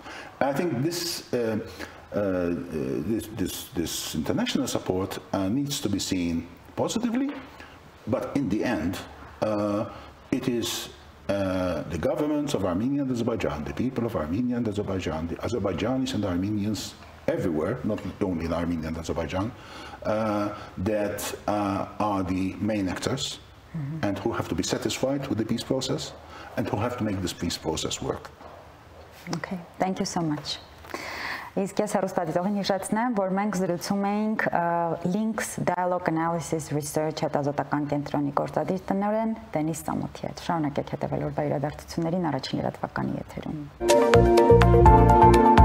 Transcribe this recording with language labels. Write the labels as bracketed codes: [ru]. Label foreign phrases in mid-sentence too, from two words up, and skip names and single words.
[en] I think this international support needs to be seen positively, but in the end, it is the governments of Armenia and Azerbaijan, the people of Armenia and Azerbaijan, the Azerbaijanis and Armenians everywhere, not only in Armenia and Azerbaijan, that are the main actors, and who have to be satisfied with the peace process, and who have to make this peace process work. Okay, thank you so much. [hy] Իսկ ես հեռուստադիտողին հիշեցնեմ, որ մենք զրուցում էինք Links Dialogue Analysis Research հետազոտական կենտրոնի գործադիր տնօրեն Դենիս Սամոթի հետ։ Շարունակեք հետևել օրվա իրադարձություններին առաջին լրատվականի եթերում։